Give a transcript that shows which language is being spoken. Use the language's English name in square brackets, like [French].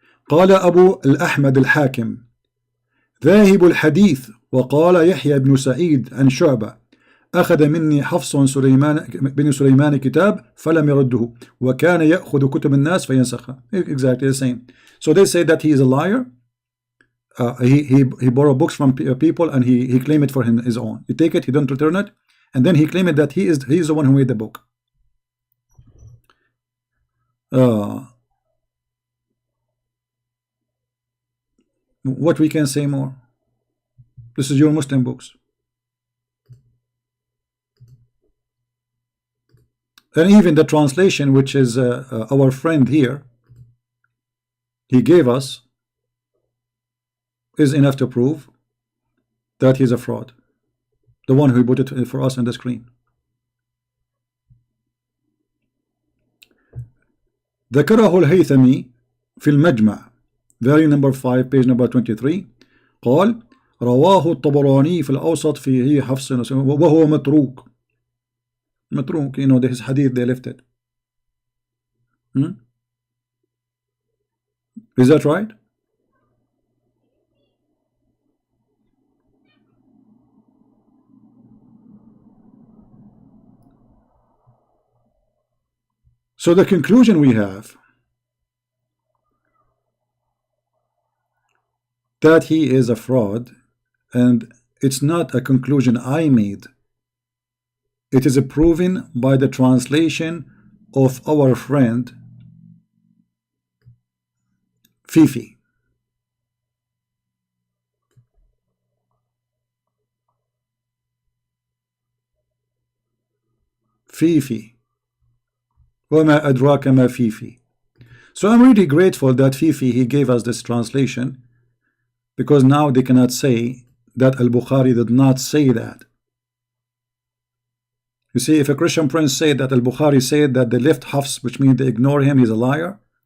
[Arabic] قال أبو الأحمد الحاكم ذاهب الحديث. وقال يحيى بن سعيد عن شعبة أخذ مني حفص بن سليمان كتاب فلم يرده وكان يأخذ كتب الناس فينسخها. [English] Exactly the same. So they say that he is a liar. He borrowed books from people and he claimed it for his own. He take it, he don't return it, and then he claimed that he is the one who made the book. What we can say more? This is your Muslim books. And even the translation, which is our friend here, he gave us, is enough to prove that he's a fraud. The one who put it for us on the screen. [Arabic] ذكره الهيثمي في المجمع [English] volume number 5 page number 23 [Arabic] قال رواه الطبراني في الأوسط فيه حفص وهو متروك. [English] متروك, you know, this hadith they left it. Is that right? So the conclusion we have that he is a fraud, and it's not a conclusion I made. It is proven by the translation of our friend Fifi. Fifi. [Arabic] وما أدراك ما Fifi. [English] So I'm really grateful that Fifi, he gave us this translation, because now they cannot say that Al-Bukhari did not say that. You see, if a Christian prince said that Al-Bukhari said that they left Hafs, which means they ignore him, he's a liar.